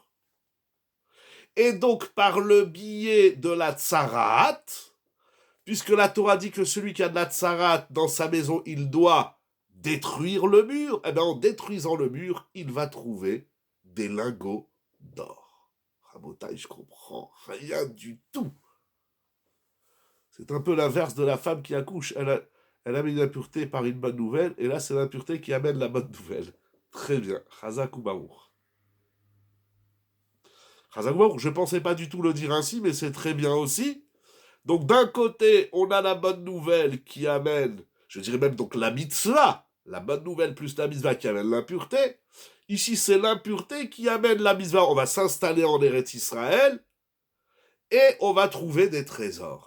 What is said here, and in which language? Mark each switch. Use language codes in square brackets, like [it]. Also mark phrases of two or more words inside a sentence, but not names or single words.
[fr] Et donc, par le biais de la tsarat, puisque la Torah dit que celui qui a de la tsarat dans sa maison, il doit détruire le mur, eh bien, en détruisant le mur, il va trouver des lingots d'or. Rabotaï, je comprends rien du tout. C'est un peu l'inverse de la femme qui accouche. Elle amène une impureté par une bonne nouvelle, et là, c'est l'impureté qui amène la bonne nouvelle. Très bien. [he] חזק וברוך. חזק וברוך, [fr] je ne pensais pas du tout le dire ainsi, mais c'est très bien aussi. Donc, d'un côté, on a la bonne nouvelle qui amène, je dirais même donc la mitzvah, la bonne nouvelle plus la mitzvah qui amène l'impureté. Ici, c'est l'impureté qui amène la mitzvah. On va s'installer en Eretz Israël, et on va trouver des trésors.